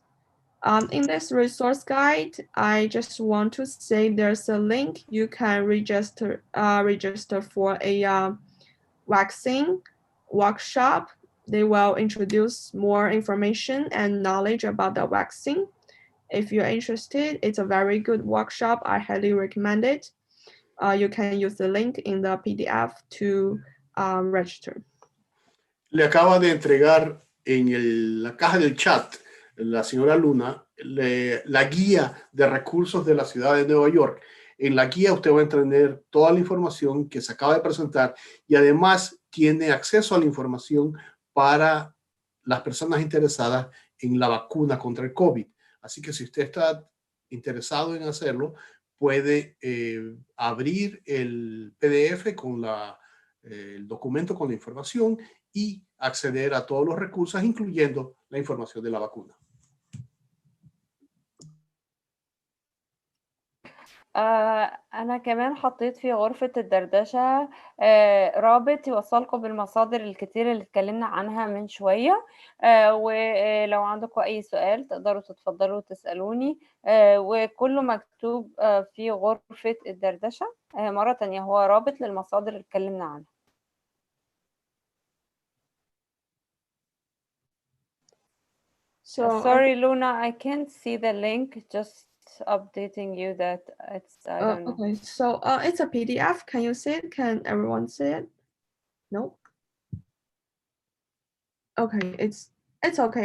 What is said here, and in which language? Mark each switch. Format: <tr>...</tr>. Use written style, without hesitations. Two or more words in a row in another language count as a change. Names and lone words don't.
<en>In this resource guide, I just want to say there's a link you can register for a vaccine workshop. They will introduce more information and knowledge about the vaccine. If you're interested, it's a very good workshop. I highly recommend it. You can use the link in the PDF to register.</en> <es>Le acaba de entregar en la caja del chat la señora Luna la guía de recursos de la ciudad de Nueva York. En la guía usted va a entender toda la información que se acaba de presentar y además tiene acceso a la información para las personas interesadas en la vacuna contra el COVID. Así que si usted está interesado en hacerlo, puede abrir el PDF con el documento con la información y acceder a todos los recursos, incluyendo la información de la vacuna.</es> <ar>أنا كمان حطيت في غرفة الدردشة رابط يوصلكم بالمصادر الكتير اللي اتكلمنا عنها من شوية، ولو عندكم أي سؤال تقدروا تتفضلوا تسألوني، وكله مكتوب في غرفة الدردشة. مرة تانية هو رابط للمصادر اللي اتكلمنا عنها.</ar> <en>So sorry Luna, I can't see the link, just updating you that it's I don't know. Okay, so it's a PDF. Can you see it? Can everyone see it? No. Okay, it's okay.</en>